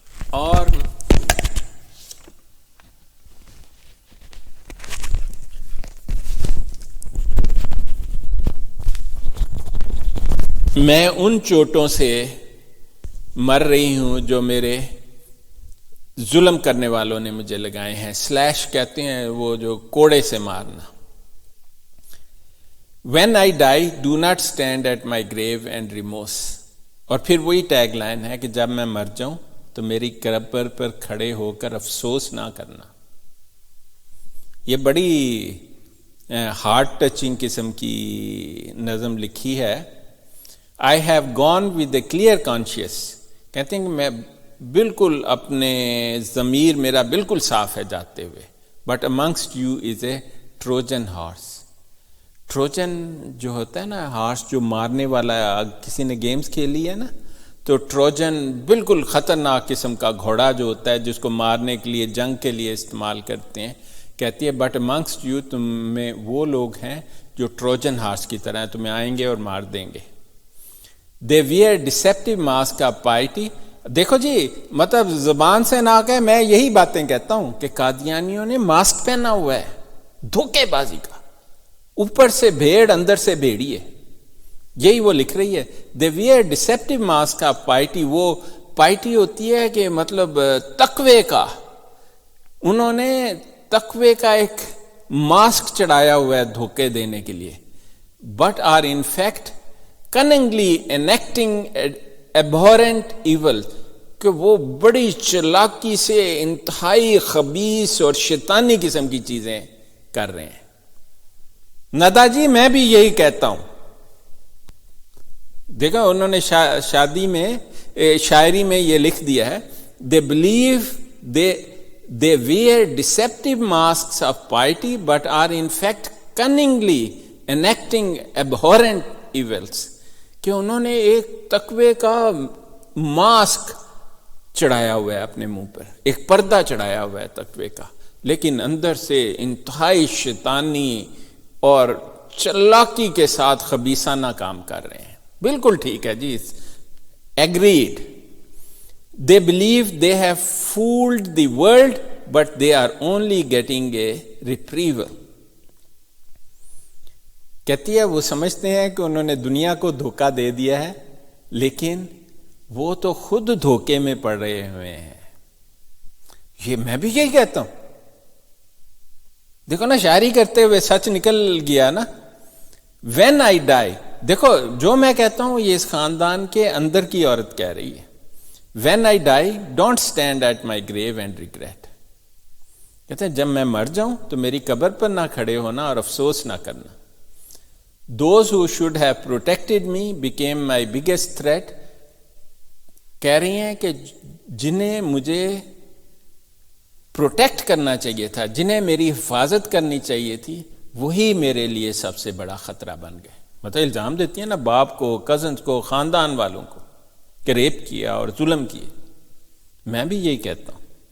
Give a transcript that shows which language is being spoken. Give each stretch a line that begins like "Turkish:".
Urdu: اور میں ان چوٹوں سے مر رہی ہوں جو میرے ظلم کرنے والوں نے مجھے لگائے ہیں. سلیش کہتے ہیں وہ جو کوڑے سے مارنا.
English: When I die, do not stand at my grave and remorse.
Urdu: اور پھر وہی ٹیگ لائن ہے کہ جب میں مر جاؤں تو میری قبر پر کھڑے ہو کر افسوس نہ کرنا. یہ بڑی ہارٹ ٹچنگ قسم کی نظم لکھی ہے.
English: I have gone with a clear conscience.
Urdu: کہتے ہیں کہ میں بالکل اپنے ضمیر میرا بالکل صاف ہے جاتے ہوئے.
English: But amongst you is a Trojan horse.
Urdu: ٹروجن جو ہوتا ہے نا ہارس جو مارنے والا، کسی نے گیمز کھیلی ہے نا تو ٹروجن بالکل خطرناک قسم کا گھوڑا جو ہوتا ہے جس کو مارنے کے لیے جنگ کے لیے استعمال کرتے ہیں. کہتی ہے
English: but amongst you,
Urdu: تم میں وہ لوگ ہیں جو ٹروجن ہارس کی طرح ہیں، تمہیں آئیں گے اور مار دیں گے.
English: They were deceptive mask of piety.
Urdu: دیکھو جی مطلب زبان سے نہ کہے، میں یہی باتیں کہتا ہوں کہ قادیانیوں نے ماسک پہنا ہوا ہے دھوکے بازی کا، اوپر سے بھیڑ اندر سے بھیڑی ہے. یہی وہ لکھ رہی ہے.
English: They were deceptive mask of piety.
Urdu: وہ پائٹی ہوتی ہے کہ مطلب تقوی کا، انہوں نے تقوی کا ایک ماسک چڑھایا ہوا ہے دھوکے دینے کے لیے.
English: but are in fact cunningly enacting abhorrent evil,
Urdu: کہ وہ بڑی چلاکی سے انتہائی خبیث اور شیطانی قسم کی چیزیں کر رہے ہیں. ندا جی میں بھی یہی کہتا ہوں. دیکھا انہوں نے شادی میں شاعری میں یہ لکھ دیا ہے.
English: They believe they were deceptive masks of piety but are in fact cunningly enacting abhorrent evils.
Urdu: کہ انہوں نے ایک تقوی کا ماسک چڑھایا ہوا ہے اپنے منہ پر، ایک پردہ چڑھایا ہوا ہے تقوی کا، لیکن اندر سے انتہائی شیطانی اور چلاکی کے ساتھ خبیثانہ کام کر رہے ہیں. بالکل ٹھیک ہے جی، agreed.
English: They believe they have fooled the world but they are only getting a reprieve.
Urdu: کہتی ہے وہ سمجھتے ہیں کہ انہوں نے دنیا کو دھوکہ دے دیا ہے، لیکن وہ تو خود دھوکے میں پڑ رہے ہوئے ہیں. یہ میں بھی یہی کہتا ہوں. دیکھو نا شاعری کرتے ہوئے سچ نکل گیا نا.
English: when I die,
Urdu: دیکھو جو میں کہتا ہوں یہ اس خاندان کے اندر کی عورت کہہ رہی ہے.
English: When I die don't stand at my grave and regret.
Urdu: کہتے ہیں جب میں مر جاؤں تو میری قبر پر نہ کھڑے ہونا اور افسوس نہ کرنا.
English: Those who should have protected me became my biggest threat.
Urdu: کہہ رہی ہیں کہ جنہیں مجھے پروٹیکٹ کرنا چاہیے تھا، جنہیں میری حفاظت کرنی چاہیے تھی، وہی میرے لیے سب سے بڑا خطرہ بن گئے. مطلب الزام دیتی ہیں نا باپ کو، کزنز کو، خاندان والوں کو کہ ریپ کیا اور ظلم کیے. میں بھی یہی کہتا ہوں.